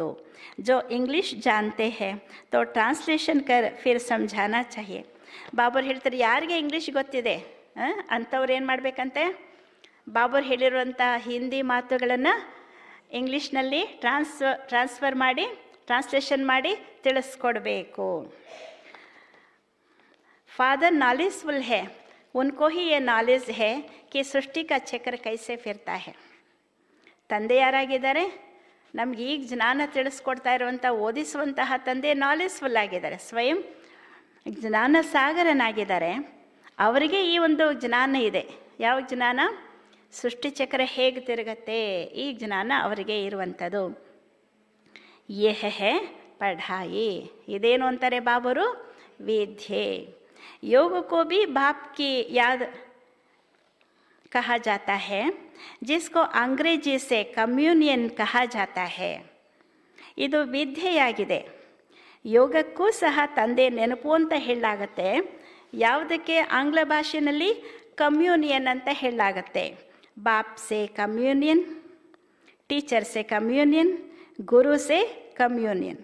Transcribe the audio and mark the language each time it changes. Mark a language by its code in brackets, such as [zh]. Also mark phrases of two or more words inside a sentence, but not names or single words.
[hi] जो इंग्लिश जानते हैं तो ट्रांसलेशन कर फिर ಸಮझाना चाहिए. [kn] ಬಾಬರು ಹೇಳ್ತಾರೆ ಯಾರಿಗೆ ಇಂಗ್ಲೀಷ್ ಗೊತ್ತಿದೆ ಅಂಥವ್ರು ಏನು ಮಾಡಬೇಕಂತೆ? ಬಾಬರು ಹೇಳಿರುವಂಥ ಹಿಂದಿ ಮಾತುಗಳನ್ನು ಇಂಗ್ಲೀಷ್ನಲ್ಲಿ ಟ್ರಾನ್ಸ್ಲೇಷನ್ ಮಾಡಿ ತಿಳಿಸ್ಕೊಡ್ಬೇಕು. [hi] फादर नॉलेजफुल है, उनको ही ये नॉलेज है कि सृष्टि का चक्र कैसे फिरता है. [kn] ತಂದೆ ಯಾರಾಗಿದ್ದಾರೆ? ನಮ್ಗೆ ಈಗ ಜ್ಞಾನ ತಿಳಿಸ್ಕೊಡ್ತಾ ಇರುವಂಥ ಓದಿಸುವಂತಹ ತಂದೆ ನಾಲೆಜ್ಫುಲ್ ಆಗಿದ್ದಾರೆ, ಸ್ವಯಂ ಜ್ಞಾನ ಸಾಗರನಾಗಿದ್ದಾರೆ. ಅವರಿಗೆ ಈ ಒಂದು ಜ್ಞಾನ ಇದೆ. ಯಾವ ಜ್ಞಾನ? ಸೃಷ್ಟಿ ಚಕ್ರ ಹೇಗೆ ತಿರುಗತ್ತೆ, ಈ ಜ್ಞಾನ ಅವರಿಗೆ ಇರುವಂಥದ್ದು. [hi] यह है पढ़ाई. [kn] ಇದೇನು ಅಂತಾರೆ ಬಾಬರು? ವಿದ್ಯೆ. [hi] योग को भी बाप की याद कहा जाता है, जिसको अंग्रेजी से कम्युनियन कहा जाता है. [kn] ಇದು ವಿದ್ಯೆಯಾಗಿದೆ. ಯೋಗಕ್ಕೂ ಸಹ ತಂದೆ ನೆನಪು ಅಂತ ಹೇಳಲಾಗತ್ತೆ. ಯಾವುದಕ್ಕೆ? ಆಂಗ್ಲ ಭಾಷೆಯಲ್ಲಿ ಕಮ್ಯೂನಿಯನ್ ಅಂತ ಹೇಳಲಾಗತ್ತೆ. [hi] बाप से कम्युनियन, टीचर से कम्युनियन, गुरु से कम्युनियन.